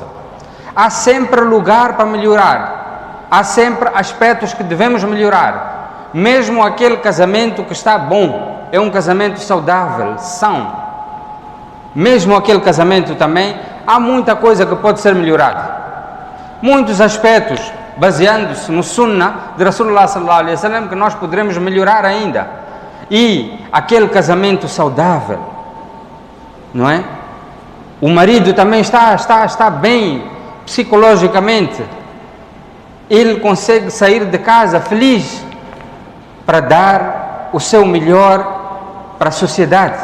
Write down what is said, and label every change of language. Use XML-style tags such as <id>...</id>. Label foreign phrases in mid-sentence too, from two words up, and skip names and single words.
<pt>Há sempre lugar para melhorar, há sempre aspectos que devemos melhorar. Mesmo aquele casamento que está bom, é um casamento saudável, são. Mesmo aquele casamento também, há muita coisa que pode ser melhorada. Muitos aspectos, baseando-se no Sunnah de Rasulullah</pt> <ar>صلى الله عليه وسلم,</ar> <pt>que nós poderemos melhorar ainda. E aquele casamento saudável, não é? O marido também está bem psicologicamente. Ele consegue sair de casa feliz para dar o seu melhor para a sociedade.</pt>